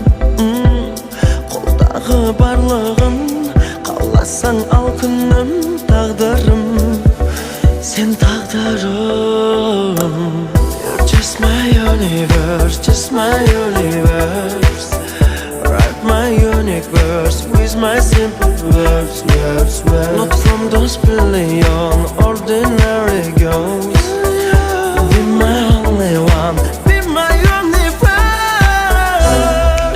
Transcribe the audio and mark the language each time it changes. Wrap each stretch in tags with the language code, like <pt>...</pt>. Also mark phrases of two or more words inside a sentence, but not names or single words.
<kk>қолдағы барлығын қаласаң ал күнім тағдырым сен тағдырым.</kk> <en>You're just my universe, just my universe. Write my unique verse with my simple words, words. Not from those billion ordinary girls. Be my only one, be my universe.</en>